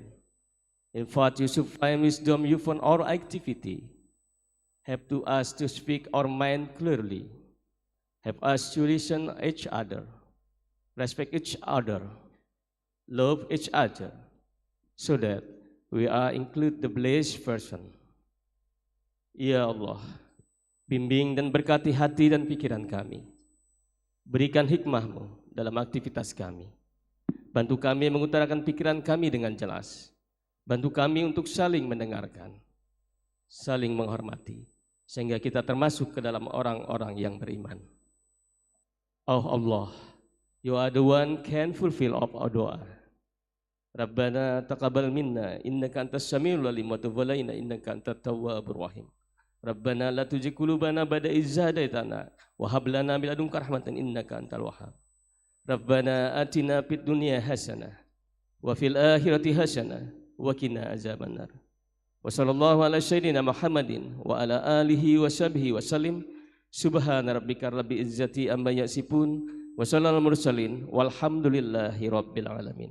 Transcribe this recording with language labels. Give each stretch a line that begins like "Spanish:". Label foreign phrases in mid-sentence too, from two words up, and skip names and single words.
English: Impart your supreme wisdom upon our activity. Help to us to speak our mind clearly. Help us to listen each other, respect each other, love each other, so that we are include the blessed person.
Arabic: يا الله,
Indonesian: bimbing dan berkati hati dan pikiran kami. Berikan hikmah-Mu dalam aktivitas kami. Bantu kami mengutarakan pikiran kami dengan jelas. Bantu kami untuk saling mendengarkan, saling menghormati, sehingga kita termasuk ke dalam orang-orang yang beriman.
English: Oh Allah, You are the one can fulfill of our doa.
Arabic: ربنا تقبل منا إنك أنت السميع العليم وتب علينا إنك أنت التواب الرحيم. ربنا لا تزغ قلوبنا بعد إذ هديتنا وهب لنا من لدنك رحمة إنك أنت الوهاب. ربنا آتنا في الدنيا حسنة وفي الآخرة حسنة وقنا عذاب النار. وصلى الله على سيدنا محمد وعلى آله وصحبه وسلم. سبحان ربك رب العزة عما يصفون وصلى الله مرسلين والحمد لله رب العالمين.